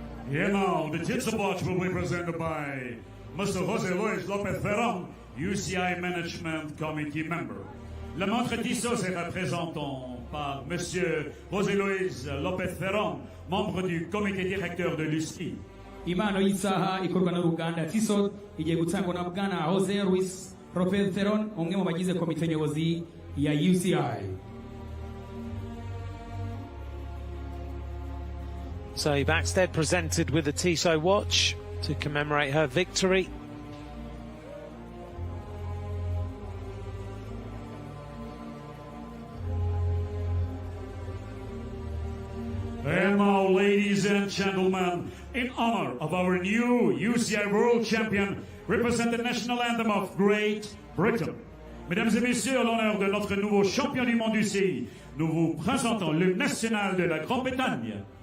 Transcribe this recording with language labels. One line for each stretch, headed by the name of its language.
English: And now the tinsel watch will be presented by Mr. José Luis López Theron, UCI Management Committee member.
French: La montre Tissot sera présentée par Monsieur José Luis López Theron, membre du comité directeur de l'UCI.
Kinyarwanda: impano y'isaha ikorwa n'uruganda Tissot igiye gutangwa na Bwana Jose Luis Rofelteron umwe mu bagize komite nyobozi ya UCL.
English: So Backstead presented with the Tissot watch to commemorate her victory. And now, ladies and gentlemen, in honor of our new UCI World Champion, represent the national anthem of Great Britain.
French: Mesdames et messieurs, à l'honneur de notre nouveau champion du monde UCI, nous vous présentons le national de la Grande-Bretagne.